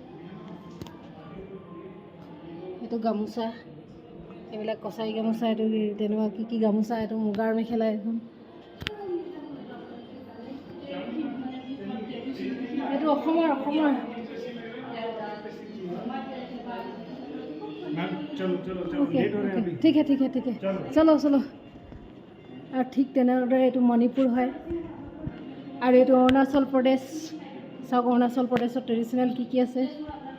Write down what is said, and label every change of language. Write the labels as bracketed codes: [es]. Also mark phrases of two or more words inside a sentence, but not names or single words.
[as] এইটো গামোচা, এইবিলাক কছাৰী গামোচা, এইটো তেনেকুৱা কি গামোচা, এইটো মুগাৰ মেখেলা এখন, এইটো অসমৰ [hi] मैम चलो चलो चलो ओके लेट हो रहे हैं ओके अभी [as] ঠিক আছে ঠিক আছে ঠিক আছে চলো। [hi] चलो चलो [as] আৰু ঠিক তেনেদৰে এইটো মণিপুৰ হয় আৰু এইটো অৰুণাচল প্ৰদেশ চাওক অৰুণাচল প্ৰদেশত ট্ৰেডিশ্যনেল কি আছে